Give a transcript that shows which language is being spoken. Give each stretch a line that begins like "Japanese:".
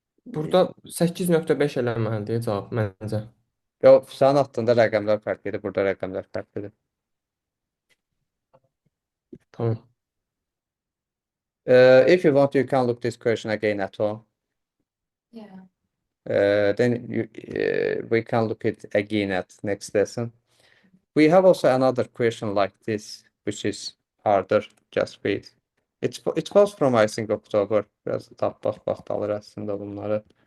Azerbaijani: Burada 8.5 eləməlidir cavab məncə. Yox, sənin attığında rəqəmlər fərqlidir, burada rəqəmlər fərqlidir. Tamam.
English: If you want, you can look this question again at home. Yeah. Then we can look it again at next lesson. We have also another question like this, which is harder. Just wait. It was from I think October.
Azerbaijani: Biraz tapmaq vaxt alır əslində bunları.